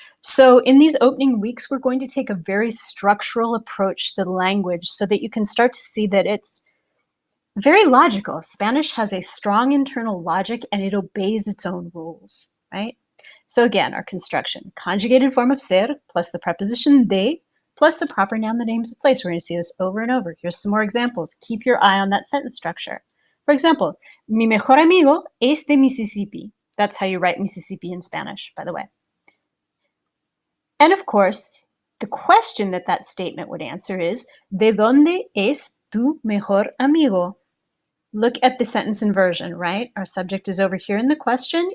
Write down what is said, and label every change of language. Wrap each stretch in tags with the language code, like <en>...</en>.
<en>So in these opening weeks, we're going to take a very structural approach to the language so that you can start to see that it's very logical. Spanish has a strong internal logic and it obeys its own rules, right? So again, our construction, conjugated form of ser plus the preposition de plus the proper noun that names a place. We're going to see this over and over. Here's some more examples. Keep your eye on that sentence structure. For example,</en> <es>mi mejor amigo es de Mississippi.</es> <en>That's how you write Mississippi in Spanish, by the way. And of course, the question that statement would answer is,</en> <es>¿de dónde es tu mejor amigo?</es> <en>Look at the sentence inversion, right? Our subject is over here in the question.</en>